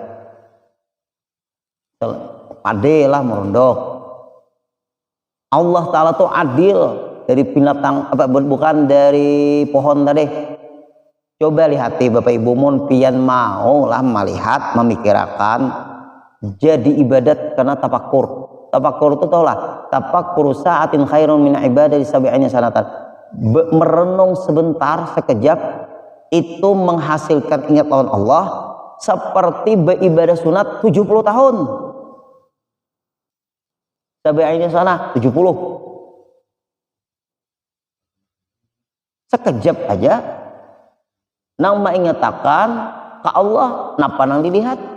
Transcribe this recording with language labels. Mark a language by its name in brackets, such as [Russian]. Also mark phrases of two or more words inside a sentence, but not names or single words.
[Banjar] Pade lah merondok. Allah Ta'ala tuh adil dari binatang apa bukan dari pohon tadi. Coba lihati Bapak Ibu mun pian mau lah melihat memikirkan jadi ibadat karena tafakur. Tafakur itu tau lah, [Arabic] تفكر ساعة خير من عبادة سبعين سنة. [Banjar] Merenung sebentar sekejap itu menghasilkan ingat lawan Allah seperti beribadah sunat 70 tahun. [Arabic] سبعين سنة 70. [Banjar] Sekejap aja nang mengatakan ke Allah napa nang dilihat.